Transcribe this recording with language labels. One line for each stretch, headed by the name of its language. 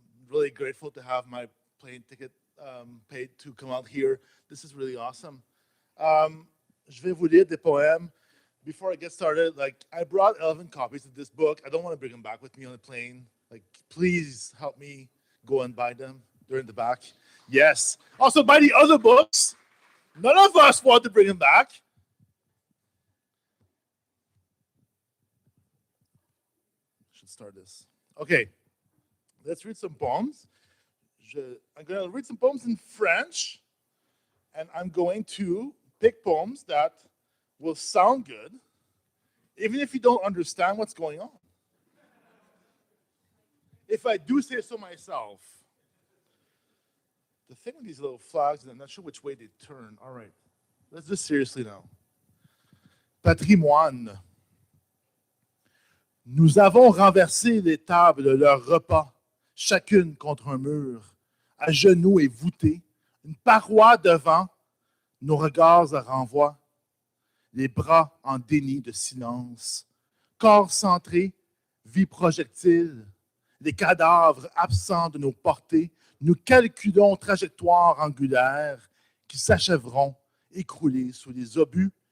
English: Really grateful to have my plane ticket paid to come out here. This is really awesome.
French: Je vais vous lire des poèmes.
English: Before I get started, I brought 11 copies of this book. I don't want to bring them back with me on the plane. Please help me go and buy them. They're in the back. Yes. Also, buy the other books. None of us want to bring them back. Should start this. Okay. Let's read some poems. I'm going to read some poems in French, and I'm going to pick poems that will sound good, even if you don't understand what's going on. If I do say so myself. The thing with these little flags is I'm not sure which way they turn. All right, let's do seriously now.
French: Patrimoine. Nous avons renversé les tables de leurs repas, chacune contre un mur, à genoux et voûtées, une paroi devant, nos regards à renvoi, les bras en déni de silence, corps centré, vie projectile, les cadavres absents de nos portées, nous calculons trajectoires angulaires qui s'achèveront écroulées sous les obus